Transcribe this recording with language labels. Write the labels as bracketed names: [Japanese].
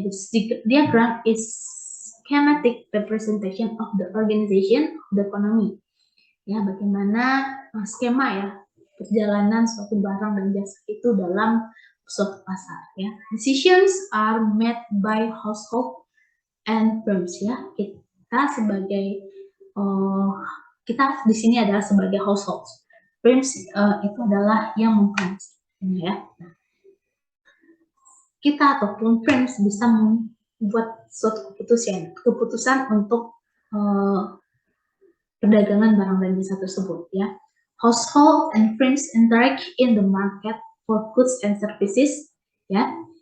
[English] The diagram is schematic representation of the organization of the economy. [Indonesian] Ya, bagaimana skema, ya, perjalanan suatu barang dan jasa itu dalam suatu pasar, ya. [English] Decisions are made by household and firms, ya. [Indonesian] Kita sebagai kita di sini adalah sebagai household. Firms itu adalah yang memproduksi, ya. Nah, kita ataupun firms bisa membuat suatu keputusan untuk perdagangan barang dan jasa tersebut, ya. [English] Household and firms interact in the market for goods and services, ya.